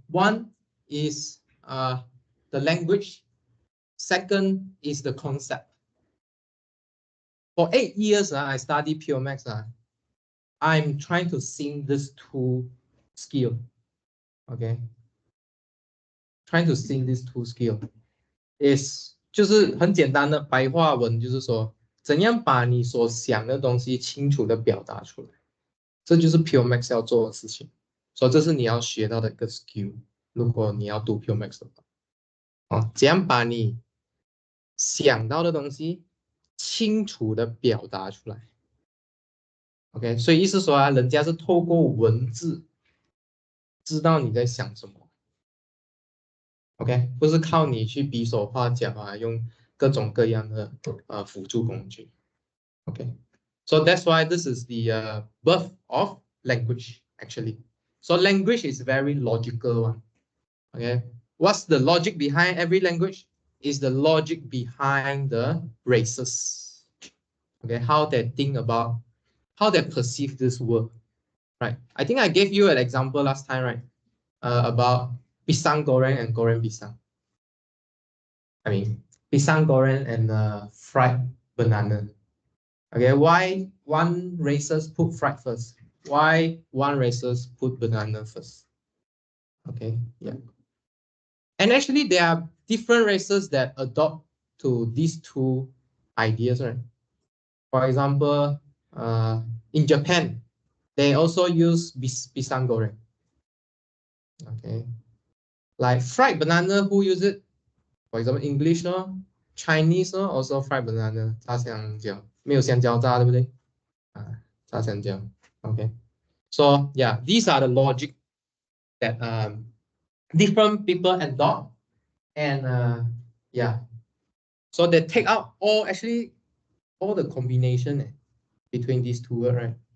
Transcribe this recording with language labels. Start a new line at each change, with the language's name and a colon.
English: One is the language. Second is the concept. For 8 years, I study pure maths. I'm trying to sync these two skills. Okay. Trying to sync these two skills is
Chinese: 就是很简单的白话文，就是说怎样把你所想的东西清楚的表达出来，这就是 pure maths 要做的事情。所以这是你要学到的一个 skill。如果你要读 pure maths 的话，怎样把你想到的东西清楚的表达出来。 OK， 所以意思说人家是透过文字知道你在想什么。 OK， 不是靠你去比手画脚用各种各样的辅助工具。
English: OK，so that's why this is the birth of language actually. So language is very logical one. Okay, what's the logic behind every language? Is the logic behind the races. Okay, how they think about, how they perceive this world. Right. I think I gave you an example last time, right? About pisang goreng and goreng pisang. I mean, pisang goreng and fried banana. Okay, why one races put fried first? Why one races put banana first? Okay, yeah. And actually, there are different races that adopt to these two ideas, right? For example, in Japan, they also use pisang goreng. Okay, like fried banana, who use it? For example, English, no? Chinese, no? Also fried banana,
Chinese: 炸香蕉，没有香蕉炸，对不对？炸香蕉。Okay.
English: So yeah, these are the logic that different people adopt, and yeah, so they take out all the combination between these two words, right?